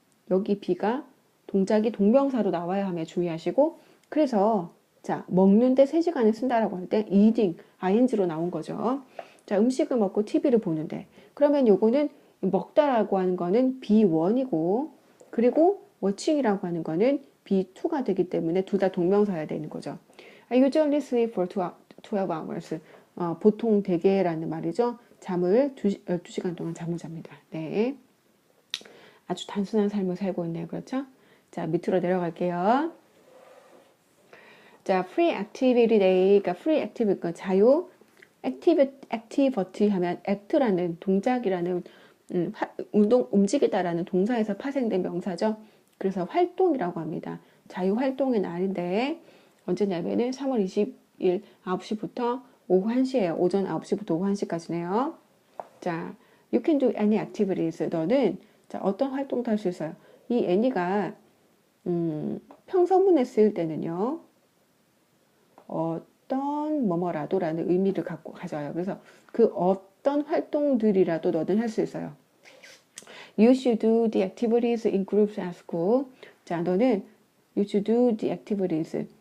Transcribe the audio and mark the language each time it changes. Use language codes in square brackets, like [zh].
[ko] 여기 B가 동작이 동명사로 나와야 하며 주의하시고 그래서 자, 먹는데 3시간을 쓴다라고 할 때 eating, ing로 나온 거죠. 자, 음식을 먹고 TV를 보는데 그러면 요거는 먹다라고 하는 거는 B1이고 그리고 watching이라고 하는 거는 B2가 되기 때문에 둘 다 동명사여야 되는 거죠. [en] I usually sleep for 12 hours. [ko] 보통 대개라는 말이죠. 잠을 12시간 동안 잠을 잡니다. 네. 아주 단순한 삶을 살고 있네요. 그렇죠? 자, 밑으로 내려갈게요. 자, [en] free activity day. [ko] 그러니까 free activity, 그러니까 자유, activity 하면 act라는 동작이라는, 움직이다라는 동사에서 파생된 명사죠. 그래서 활동이라고 합니다. 자유 활동의 날인데, 언제냐면은 3월 20일 9시부터 오후 1시예요. 오전 9시부터 오후 1시까지네요. [en] 자, you can do any activities. [ko] 너는 자, 어떤 활동도 할 수 있어요. 이 any가 평서문에 쓰일 때는요. 어떤 뭐뭐라도라는 의미를 갖고 가져요. 그래서 그 어떤 활동들이라도 너는 할 수 있어요. [en] You should do the activities in groups at school. [ko] 자, 너는 [en] you should do the activities.